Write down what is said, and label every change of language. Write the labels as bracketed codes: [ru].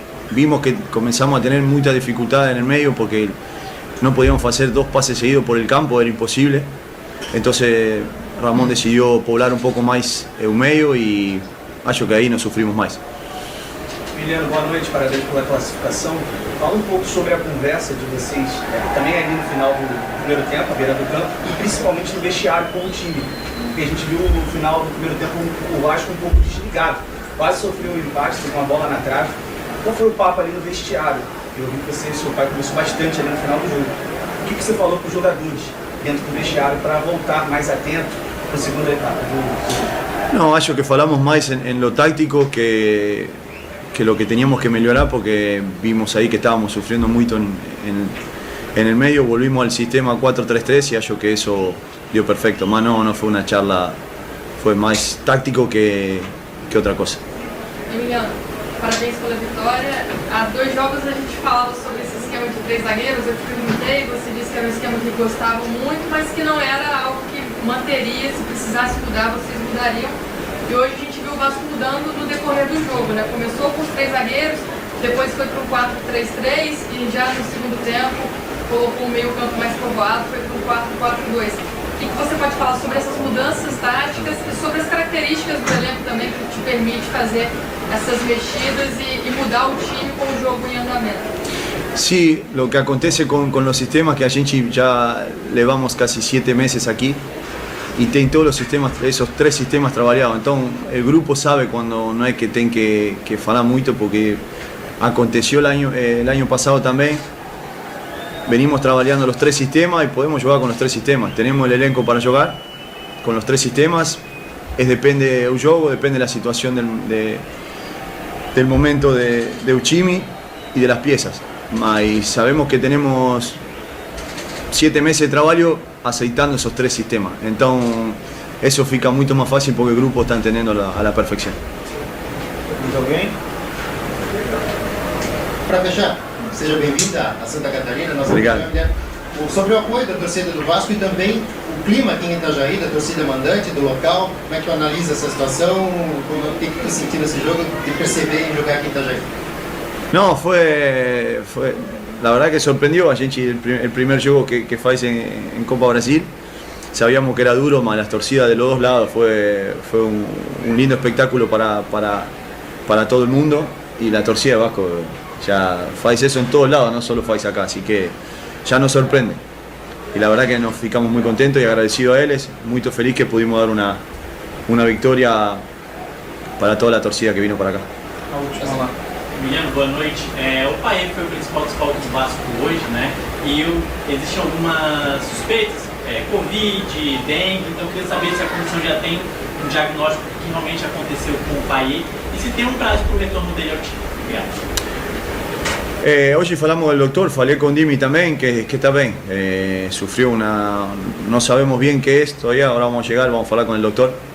[es] Vimos que comenzamos a tener mucha dificultad en el medio porque no podíamos hacer 2 pases seguidos por el campo, era imposible. Entonces Ramón decidió poblar un poco más el medio y [pt] acho que [es] ahí nos sufrimos más. [pt] Emiliano, boa noite, parabéns pela classificação. Fala um pouco sobre a conversa de vocês, também ali no final do primeiro tempo, à beira do campo, e principalmente no vestiário com o time. Porque a gente viu no final do primeiro tempo o Vasco um pouco desligado, quase sofreu um empate, com a bola na trave. Qual foi o papo ali no vestiário? Eu vi que você e seu pai conversou bastante ali no final do jogo. O que você falou para os jogadores dentro do vestiário para voltar mais atento para a segunda etapa do jogo? [es] No, [pt] acho que [es] falamos más en lo táctico que lo que teníamos que mejorar porque vimos ahí que estábamos sufriendo mucho en el medio, volvimos al sistema 4-3-3 y acho que eso dio perfecto, más no fue una charla, fue más táctico que otra cosa. [pt] Emiliano, parabéns pela vitória. Há 2 jogos a gente falava sobre esse esquema de 3 zagueiros, eu te perguntei, você disse que era um esquema que gostavam muito, mas que não era algo que manteria, se precisasse mudar, vocês mudariam. E hoje a gente viu o Vasco mudando no decorrer do jogo, né? Começou com os 3 zagueiros, depois foi para um 4-3-3 e já no segundo tempo colocou o meio campo mais povoado, foi para um 4-4-2. O que você pode falar sobre essas mudanças táticas e sobre as características do elenco também que te permite fazer essas mexidas e mudar o time com o jogo em andamento? [es] Sí, lo que acontece con los sistemas que [pt] a gente [es] ya llevamos casi 7 meses aquí y [pt] tem [es] todos los sistemas, esos 3 sistemas trabajados. Entonces el grupo sabe cuando no hay que tener que [pt] falar [es] mucho porque aconteció el año pasado también. Venimos trabajando los 3 sistemas y podemos jugar con los 3 sistemas. Tenemos el elenco para jugar con los 3 sistemas. Depende del juego, depende de la situación del momento de Uchimi y de las piezas. Y sabemos que tenemos 7 meses de trabajo aceitando esos 3 sistemas. Entonces eso [pt] fica [es] mucho más fácil porque el grupo está entendiendo a la perfección. ¿Alguien? [pt] Para fechar, seja bem-vinda a Santa Catarina, nossa Obrigado. família. Sobre o apoio da torcida do Vasco e também o clima aqui em Itajaí, da torcida mandante, do local, como é que tu analisa essa situação? O que tu sentiu nesse jogo de perceber em jogar aqui em Itajaí? [es] No, fue la verdad que sorprendió [pt] a gente [es] el primer juego que fue en Copa Brasil. Sabíamos que era duro, más las torcidas de los 2 lados. Fue un lindo espectáculo para todo el mundo. Y la torcida de Vasco ya [pt] faz [es] eso en todos lados, no solo faz acá. Así que ya nos sorprende. Y la verdad que nos [pt] ficamos [es] muy contentos y agradecidos a ellos. Muy feliz que pudimos dar una victoria para toda la torcida que vino para acá. [pt] A última lá. Emiliano, boa noite. O Payet foi o principal desfalque do Vasco hoje, né? E existem algumas suspeitas, Covid, dengue, então eu queria saber se a comissão já tem um diagnóstico do que realmente aconteceu com o Payet e se tem um prazo para o retorno dele ao time. Obrigado. [es] Hoy [pt] falamos [es] del doctor, [pt] falé [es] con Dimi también, que está bien. Sufrió no sabemos bien qué es todavía, ahora vamos a llegar, vamos a hablar con el doctor.